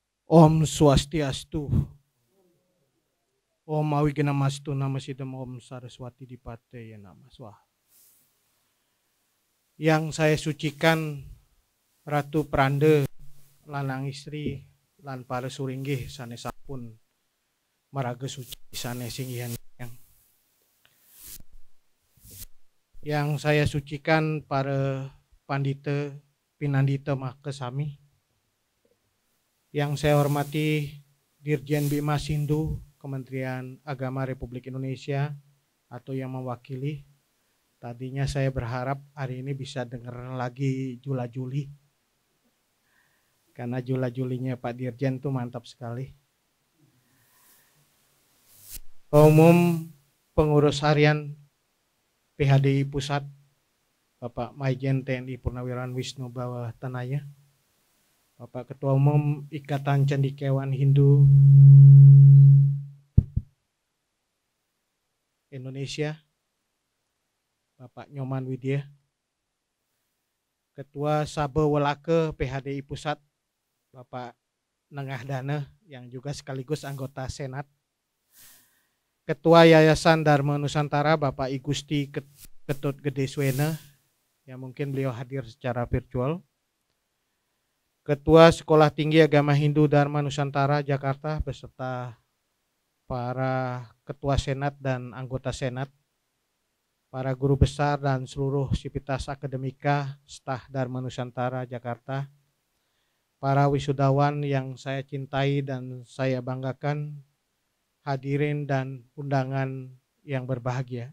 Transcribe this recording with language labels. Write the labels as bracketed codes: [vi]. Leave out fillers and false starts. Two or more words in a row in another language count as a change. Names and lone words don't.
[sa] Om Swastiastu. Om Awigana-mastu Namasidam Om Saraswati Dipate Nama Swaha. [id] Yang saya sucikan [ban] Ratu Prande lanang istri lan para suringgih sanesapun maraga suci sanes singgihan [id] yang saya sucikan [ban] para pandita pinandita makasami, [id] yang saya hormati Dirjen Bima Sindu Kementerian Agama Republik Indonesia atau yang mewakili. Tadinya saya berharap hari ini bisa dengar lagi Jula Juli, karena Jula Julinya Pak Dirjen tuh mantap sekali. Umum Pengurus Harian PHDI Pusat Bapak Maijen TNI Purnawirawan Wisnu Bawah Tanaya, Bapak Ketua Umum Ikatan Cendekiawan Hindu Indonesia Bapak Nyoman Widya, Ketua Sabe Welake PHDI Pusat Bapak Nengah Dana yang juga sekaligus anggota Senat, Ketua Yayasan Dharma Nusantara Bapak I Gusti Ketut Gede Swena yang mungkin beliau hadir secara virtual, Ketua Sekolah Tinggi Agama Hindu Dharma Nusantara Jakarta beserta para Ketua Senat dan anggota Senat, para guru besar dan seluruh sivitas akademika staf Dharma Nusantara Jakarta, para wisudawan yang saya cintai dan saya banggakan, hadirin dan undangan yang berbahagia.